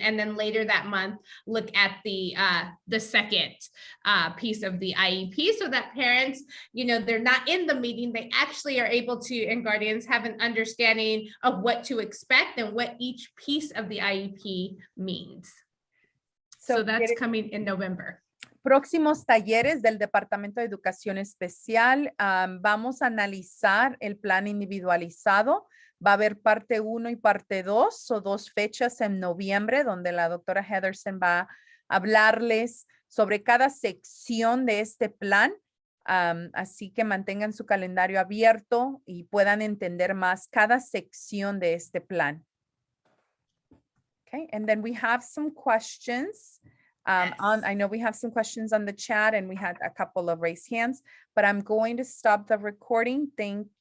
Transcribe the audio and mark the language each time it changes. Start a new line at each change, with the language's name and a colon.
English: And then later that month, look at the second piece of the IEP so that parents, they're not in the meeting, they actually are able to, and guardians have an understanding of what to expect and what each piece of the IEP means. So that's coming in November.
Spanish: Próximos talleres del Departamento de Educación Especial. Vamos a analizar el plan individualizado. Va a haber parte 1 y parte 2, o 2 fechas en noviembre, donde la doctora Heatherson va a hablarles sobre cada sección de este plan. Así que mantengan su calendario abierto y puedan entender más cada sección de este plan.
English: Okay, and then we have some questions. I know we have some questions on the chat and we had a couple of raised hands, but I'm going to stop the recording. Thank